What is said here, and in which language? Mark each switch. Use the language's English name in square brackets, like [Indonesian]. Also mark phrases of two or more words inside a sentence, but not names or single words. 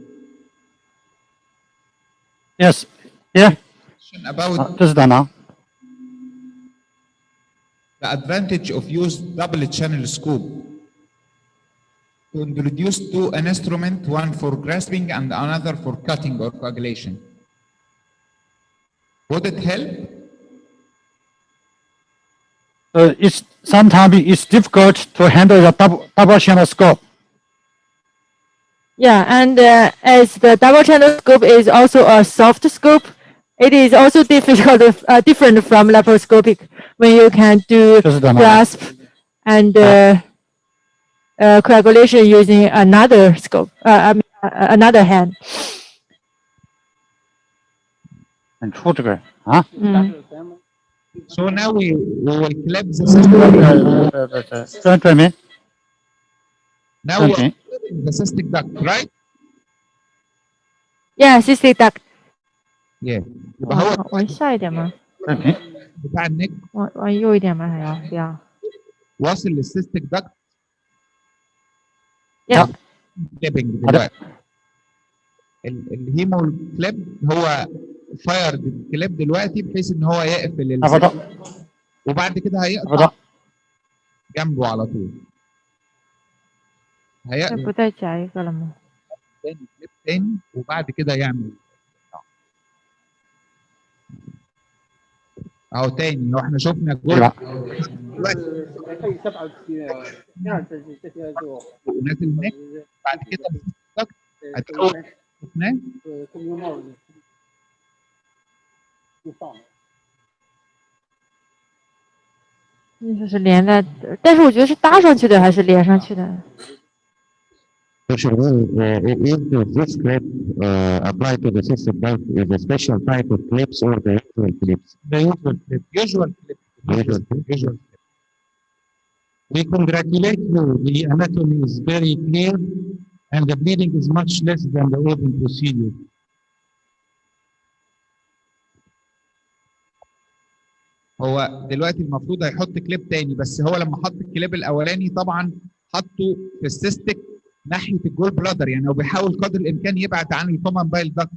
[English] Yes. Yeah. About [Chinese] 这是打囊。 [English] the advantage of use double channel scope to introduce two instruments, one for grasping and another for cutting or coagulation. Would it help? Sometimes it's difficult to handle the double channel scope. Yeah, and as the double channel scope is also a soft scope, it is also different from laparoscopic when you can do grasp and coagulation using another scope, another hand. [Chinese] 很粗这个啊。 [English] So now we will clip the system. Now we are clipping the cystic duct, right? Yeah, cystic duct. Yeah. [Arabic] يبقى هو [Chinese] 往下一点吗？ [Arabic] بتاع النك [Chinese] 往右一点吗？还要不要？ [Arabic] واصل لل [English] cystic duct. Yeah. [Arabic] clipping دلوقتي. [English] the hemo clip [Arabic] هو فاير الكليب دلوقتي بحيث ان هو يقفل وبعد كده هيقطع جنبه على طول. هيقفل [Chinese] 不再夹一个了吗？ [Arabic] تاني كليب تاني وبعد كده يعمل اهو تاني. هو احنا شفنا جول ونازل النك بعد كده هتقول شفناه [Chinese] 就是连在，但是我觉得是搭上去的还是连上去的？ [English] If this clip applied to the system duct is a special type of clips or the usual clips? The usual clip. Usual clip. We congratulate you. The anatomy is very clear and the bleeding is much less than the open procedure. [Arabic] هو دلوقتي المفروض هيحط كليب تاني، بس هو لما حط الكليب الاولاني طبعا حطه في السيستك ناحيه [English] the gall bladder, [Arabic] يعني هو بيحاول قدر الامكان يبعد عن [English] the common bile duct.